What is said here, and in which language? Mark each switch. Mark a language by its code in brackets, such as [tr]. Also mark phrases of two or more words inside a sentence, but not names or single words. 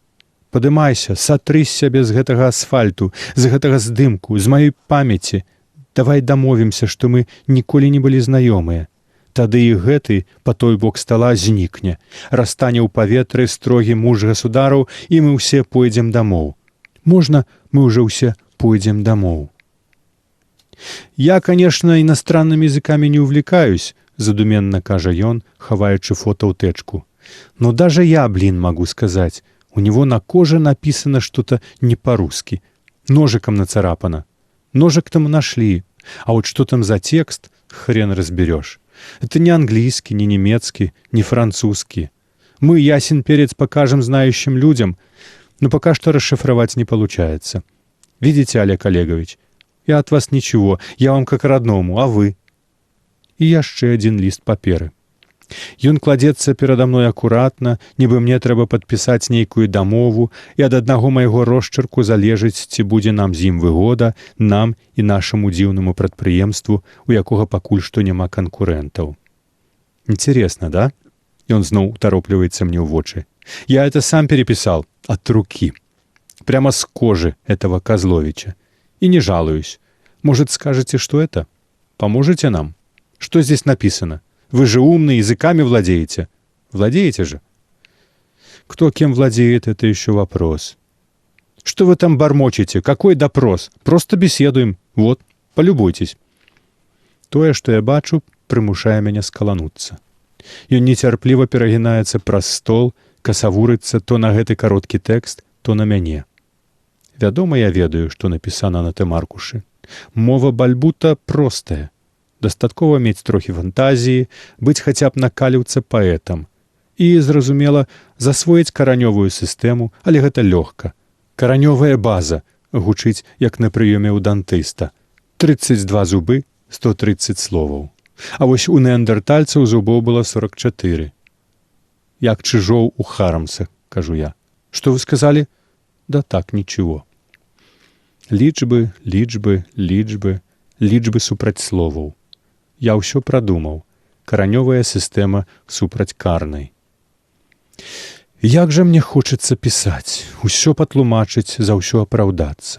[be] Падымайся, сатры з сябе з гэтага асфальту, з гэтага здымку, з маёй памяці. Давай дамовімся, што мы ніколі не былі знаёмыя. Тады і гэты па той бок стала знікне, растане ў паветры строгі муж гасудараў, і мы ўсе пойдзем дамоў. Можна, мы ўжо ўсе пойдзем дамоў. [ru] Я, конечно, иностранными языками не увлекаюсь, [be] задуменна кажа ён, хаваючы фото ў тэчку. [ru] Но даже я, могу сказать, у него на коже написано что-то не по-русски. Ножиком нацарапано. Ножик там нашли. А вот что там за текст, хрен разберешь. Это не английский, не немецкий, не французский. Мы, ясен перец, покажем знающим людям, но пока что расшифровать не получается. Видите, Олег Олегович, я от вас ничего, я вам как родному, а вы? [be] І яшчэ адзін ліст паперы. Ён кладзецца перада мной акуратна, нібы мне трэба падпісаць нейкую дамову, і ад аднаго майго росчырку залежыць, ці будзе нам з ім выгода, нам і нашаму дзіўнаму прадпрыемству, у якога пакуль што няма канкурэнтаў. [ru] Интересно, да? [be] Ён зноў утаропліваецца мне ў вочы. [ru] Я это сам переписал от руки. Прямо с кожи этого Козловича. И не жалуюсь. Может, скажете, что это? Поможете нам? Что здесь написано? Вы же умный, языками владеете. Владеете же? Кто кем владеет, это еще вопрос. Что вы там бормочете? Какой допрос? Просто беседуем. Вот, полюбуйтесь. [be] Тое, што я бачу, прымушае мяне скалануцца. Ён нецярпліва перагінаецца праз стол, касавурыцца то на гэты кароткі тэкст, то на мяне. Вядома, я ведаю, што напісана на тым аркушы. Мова бальбута простая. Дастаткова мець трохі фантазіі, быць хаця б на каліўцы паэтам. І, зразумела, засвоіць каранёвую сістэму, але гэта лёгка. Каранёвая база гучыць, як на прыёме ў дантыста. 32 зубы, 130 словаў. А вось у неандертальцаў зубоў было 44. Як чыжоў у Харамса, кажу я. [ru] Что вы сказали? Да так, ничего. [be] Лічбы, лічбы, лічбы, лічбы супраць словаў. Я ўсё прадумаў. Каранёвая сістэма супраць карнай. Як жа мне хочацца пісаць, усё патлумачыць, за ўсё апраўдацца.